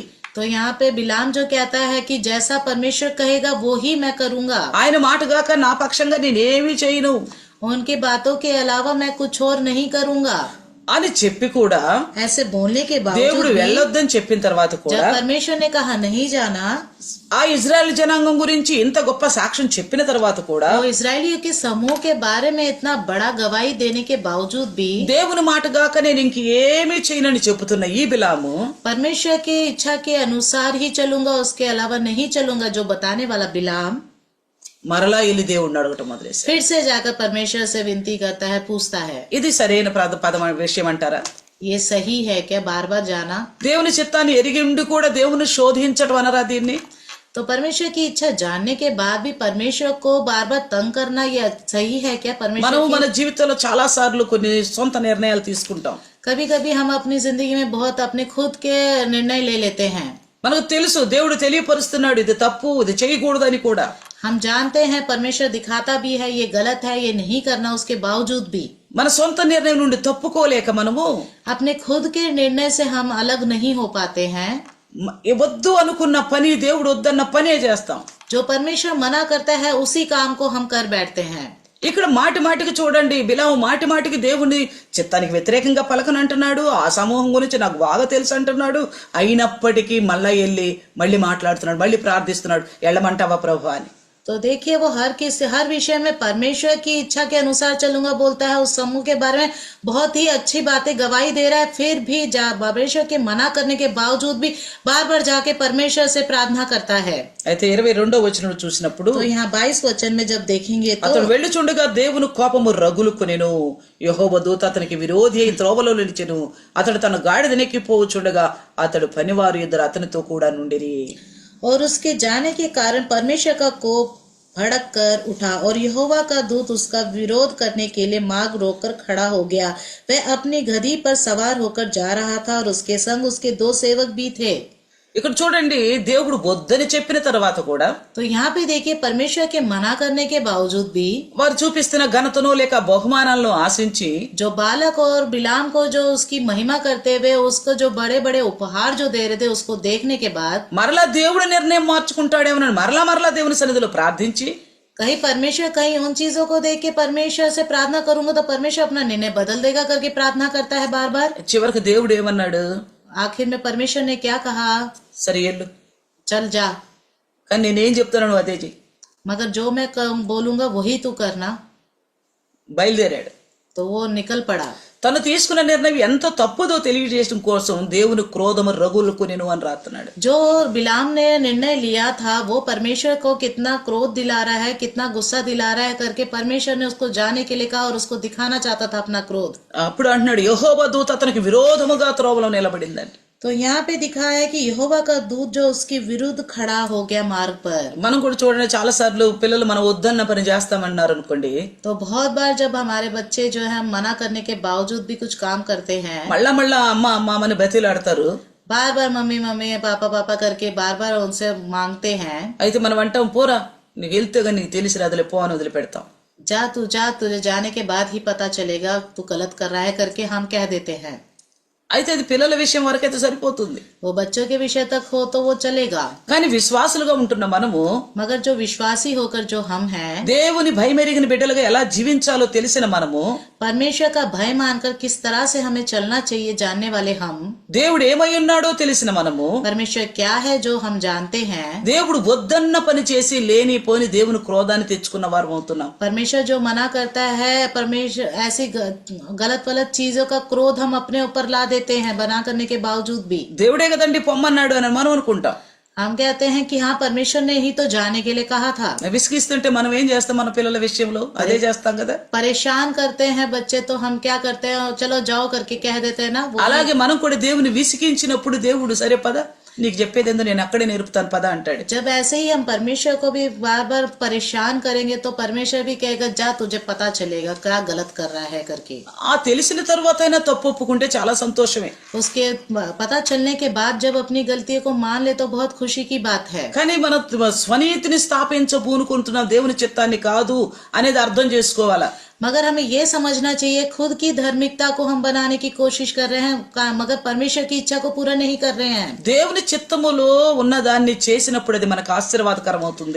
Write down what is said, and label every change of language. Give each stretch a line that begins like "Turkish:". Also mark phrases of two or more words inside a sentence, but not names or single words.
Hindi: तो यहाँ पे बिलाम जो कहता है कि जैसा परमेश्वर कहेगा वो ही मैं करूंगा,
Telugu: ఆయన మాటగాక నా పక్షంగా నేనేమీ చేయను
Hindi: उनकी बातों के अलावा मैं कुछ और नहीं करूंगा।
Telugu: అని చెప్పి కూడా
Hindi: ऐसे बोलने के
Telugu: దేవుడు
Hindi: बावजूद भी,
Telugu: వెళ్ళొద్దని చెప్పిన తర్వాత
Hindi: जब
Telugu: కూడా
Hindi: परमेश्वर ने कहा नहीं जाना,
Telugu: ఆ ఇజ్రాయెల్ జనాంగం గురించి ఇంత గొప్ప సాక్ష్యం చెప్పిన తర్వాత కూడా
Hindi: वो इजरायलियों के समूह के बारे में इतना बड़ा गवाही देने के बावजूद भी
Telugu: దేవుని మాటగాక నేను ఇంకేమీ చేయనని చెబుతున్న ఈ బిలాము
Hindi: परमेश्वर की इच्छा के अनुसार ही चलूंगा, उसके अलावा नहीं चलूंगा, जो बताने वाला बिलाम
Telugu: మరలా వెళ్ళి దేవుడిని అడగటం మొదలేసి
Hindi: फिर से जाकर परमेश्वर से विनती करता है, पूछता है,
Telugu: ఇది సరైన పదం విషయం అంటారా?
Hindi: ये सही है क्या बार बार जाना?
Telugu: దేవుని చిత్తాన్ని ఎరిగి ఉండి కూడా దేవుని శోధించడం అనరా దీన్ని?
Hindi: तो परमेश्वर की इच्छा जानने के बाद भी परमेश्वर को बार बार तंग करना ये सही है क्या?
Telugu: మనం
Hindi: परमेश्वर
Telugu: మన జీవితంలో చాలా సార్లు కొన్ని సొంత నిర్ణయాలు తీసుకుంటాం.
Hindi: कभी कभी हम अपनी जिंदगी में बहुत अपने खुद के निर्णय ले लेते हैं।
Telugu: మనకు తెలుసు దేవుడు తెలియపరుస్తున్నాడు ఇది తప్పు, ఇది చేయకూడదని కూడా.
Hindi: हम जानते हैं परमेश्वर दिखाता भी है ये गलत है, ये नहीं करना, उसके बावजूद भी
Telugu: మన సొంత నిర్ణయం నుండి తప్పుకోలేక మనము
Hindi: अपने खुद के निर्णय से हम अलग नहीं हो पाते हैं।
Telugu: వద్దు అనుకున్న పని, దేవుడు వద్దన్న పనే చేస్తాం.
Hindi: जो परमेश्वर मना करता है उसी काम को हम कर बैठते हैं।
Telugu: ఇక్కడ మాటి మాటికి చూడండి, బిలాము మాటి మాటికి దేవుని చిత్తానికి వ్యతిరేకంగా పలకనంటున్నాడు, ఆ సమూహం గురించి నాకు బాగా తెలుసు అంటున్నాడు. అయినప్పటికీ మళ్ళీ మాట్లాడుతున్నాడు, మళ్ళీ ప్రార్థిస్తున్నాడు, ఎళ్ళమంటావా ప్రభు అని.
Hindi: तो देखिए वो हर विषय में परमेश्वर की इच्छा के अनुसार चलूंगा बोलता है, उस समूह के बारे में बहुत ही अच्छी बातें गवाही दे रहा है, फिर भी परमेश्वर के मना करने के बावजूद भी बार बार जाके परमेश्वर से प्रार्थना करता है।
Telugu: అయితే 22వ వచనం చూసినప్పుడు,
Hindi: तो यहाँ 22 वचन में जब देखेंगे तो
Telugu: అతడు వెళ్ళుచుండగా దేవుని కోపము రగులుకొనెను, యెహోవా దూత అతనికి విరోధి అయి త్రోవలో నిలిచెను. అతడు తన గాడిదనెక్కిపోవచుండగా అతడు పనివారు ఇద్దరు అతనితో కూడా నుండిరి.
Hindi: और उसके जाने के कारण परमेश्वर का कोप भड़क कर उठा, और यहोवा का दूत उसका विरोध करने के लिए मार्ग रोककर खड़ा हो गया। वह अपनी गधी पर सवार होकर जा रहा था, और उसके संग उसके 2 सेवक भी थे।
Telugu: ఇక్కడ చూడండి, దేవుడు వద్దని చెప్పిన తర్వాత కూడా
Hindi: तो यहाँ पे देखिए परमेश्वर के मना करने के बावजूद भी
Telugu: వారు చూపిస్తున్న ఘనతను లేక బహుమానాలను ఆశించి
Hindi: जो बालक और बिलाम को जो उसकी महिमा करते हुए उसको जो बड़े बड़े उपहार जो दे रहे थे, उसको देखने के बाद
Telugu: మరలా దేవుడి నిర్ణయం మార్చుకుంటాడేమోనని మరలా దేవుని సన్నిధిలో ప్రార్థించి
Hindi: कहीं परमेश्वर कहीं उन चीजों को देख के परमेश्वर से प्रार्थना करूंगा तो परमेश्वर अपना निर्णय बदल देगा करके प्रार्थना करता है बार बार।
Telugu: చివరికి దేవుడు ఏమన్నాడు?
Hindi: आखिर में परमेश्वर ने क्या कहा?
Telugu: సరే ఎల్లు,
Hindi: चल जा,
Telugu: కానీ నేనేం చెప్తాను నువ్వు అదే చెయ్యి.
Hindi: मगर जो मैं बोलूंगा वही तू करना।
Telugu: బయలుదేరాడు.
Hindi: तो वो निकल पड़ा।
Telugu: తను తీసుకున్న నిర్ణయం ఎంత తప్పుదో తెలియజేయడం కోసం దేవుని క్రోధము రగులుకొనెను అని రాస్తున్నాడు.
Hindi: जो बिलाम ने निर्णय लिया था वो परमेश्वर को कितना क्रोध दिला रहा है, कितना गुस्सा दिला रहा है करके परमेश्वर ने उसको जाने के लिए कहा और उसको दिखाना चाहता था अपना क्रोध।
Telugu: అప్పుడు అంటున్నాడు, యెహోవా దూత అతనికి విరోధముగా త్రోవలో నిలబడిందని.
Hindi: तो यहाँ पे दिखा है कि यहोवा का दूत जो उसके विरुद्ध खड़ा हो गया मार्ग पर।
Telugu: మనం కూడా చూడండి, చాలా సార్లు పిల్లలు మనం వద్దన్న పని చేస్తామన్నారు అనుకోండి,
Hindi: तो बहुत बार जब हमारे बच्चे जो है मना करने के बावजूद भी कुछ काम करते हैं,
Telugu: మళ్ళా అమ్మ అని బతిలాడతారు.
Hindi: बार बार मम्मी मम्मी पापा पापा करके बार बार उनसे मांगते हैं।
Telugu: అయితే మనం అంటాం, పోరా నీకు వెళ్తే కానీ నీకు తెలిసి రాదులే పో అని వదిలిపెడతాం.
Hindi: जा तुझे जाने के बाद ही पता चलेगा तू गलत कर रहा है करके हम कह देते हैं।
Telugu: అయితే అది పిల్లల విషయం వరకైతే సరిపోతుంది.
Hindi: वो बच्चों के विषय तक हो तो वो चलेगा,
Telugu: కానీ విశ్వాసులుగా ఉంటున్న మనము
Hindi: मगर जो विश्वासी होकर जो हम हैं,
Telugu: దేవుని భయమెరిగిన బిడ్డలుగా ఎలా జీవించాలో తెలిసిన మనము,
Hindi: परमेश्वर का भय मानकर किस तरह से हमें चलना चाहिए जानने वाले हम,
Telugu: దేవుడు ఏమై ఉన్నాడో తెలిసిన మనము,
Hindi: परमेश्वर क्या है जो हम जानते हैं,
Telugu: దేవుడు వద్దన్న పని చేసి లేని పోని దేవుని క్రోధాన్ని తెచ్చుకున్న వారు అవుతున్నాం.
Hindi: परमेश्वर जो मना करता है, परमेश्वर ऐसी गलत गलत चीजों का क्रोध हम अपने ऊपर ला देते हैं बना करने के बावजूद भी।
Telugu: దేవుడే కదండి పొమ్మన్నాడు అని మనం అనుకుంటాం.
Hindi: हम कहते हैं कि हाँ परमेश्वर ने ही तो जाने के लिए कहा था।
Telugu: విసిగిస్తుంటే మనం ఏం చేస్తాం? మన పిల్లల విషయంలో అదే చేస్తాం కదా.
Hindi: परेशान करते हैं बच्चे तो हम क्या करते हैं, चलो जाओ करके कह देते हैं ना। वो
Telugu: అలాగే మనం కూడా దేవుని విసిగించినప్పుడు దేవుడు సరే పద నీకు చెప్పేదేందో నేను అక్కడే నేర్పుతాను పద అంటాడు.
Hindi: जब ऐसे ही हम परमेश्वर को भी बार बार परेशान करेंगे तो परमेश्वर भी कहेगा जा तुझे पता चलेगा क्या गलत कर रहा है करके।
Telugu: ఆ తెలిసిన తర్వాత అయినా తప్పు ఒప్పుకుంటే చాలా సంతోషమే.
Hindi: उसके पता चलने के बाद जब अपनी गलतियों को मान ले तो बहुत खुशी की बात है।
Telugu: కానీ మన స్వనీతిని స్థాపించబూనుకుంటున్న దేవుని చిత్తాన్ని కాదు అనేది అర్థం చేసుకోవాలా.
Hindi: मगर हमें ये समझना चाहिए खुद की धार्मिकता को हम बनाने की कोशिश कर रहे हैं मगर परमेश्वर की इच्छा को पूरा नहीं कर रहे हैं।
Telugu: దేవుని చిత్తములో ఉన్నదాన్ని చేసినప్పుడు అది మనకు ఆశీర్వాదకరం అవుతుంది.